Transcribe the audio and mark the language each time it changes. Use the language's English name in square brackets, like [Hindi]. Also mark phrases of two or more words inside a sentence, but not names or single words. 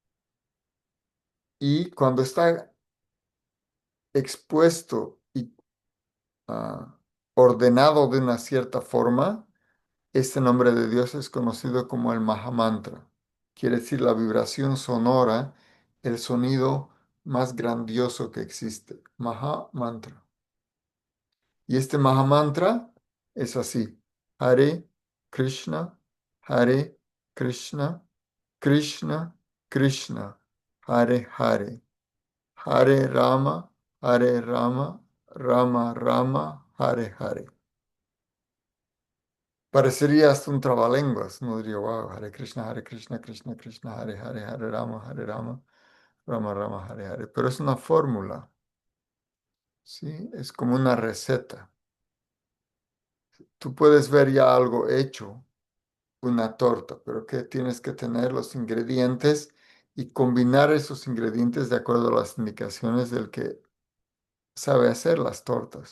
[Spanish] Y cuando está expuesto y ah, ordenado de una cierta forma, este nombre de Dios es conocido como el Mahamantra. Quiere decir la vibración sonora, el sonido más grandioso que existe. Mahamantra. Y este Mahamantra es así. [Sanskrit] Hare Krishna, Hare Krishna, Krishna Krishna, Hare Hare. Hare Rama, Hare Rama, Rama Rama, Hare Hare. [Spanish] Parecería hasta un trabalenguas. Uno diría, [Sanskrit] wow, Hare Krishna, Krishna Krishna, Hare Hare, Hare Rama, Rama Rama, Hare Hare. [Spanish] Pero es una fórmula, ¿sí? Es como una receta. Tú puedes ver ya algo hecho, una torta, pero que tienes que tener los ingredientes y combinar esos ingredientes de acuerdo a las indicaciones del que sabe hacer las tortas.